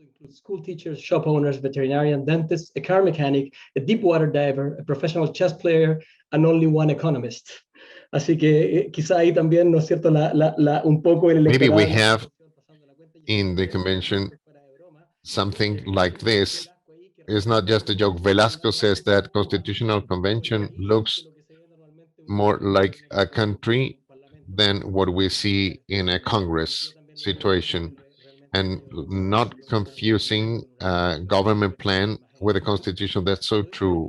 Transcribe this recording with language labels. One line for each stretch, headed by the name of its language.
English: School teachers, shop owners, veterinarian, dentists, a car mechanic, a deep water diver, a professional chess player, and only one economist.
Spanish: Así que quizá ahí también, ¿no es cierto? Un poco el
English: Maybe we
Spanish: electorado.
English: have in the convention something like this. It's not just a joke. Velasco says that constitutional convention looks more like a country than what we see in a Congress situation, and not confusing a government plan with a constitution. That's so true.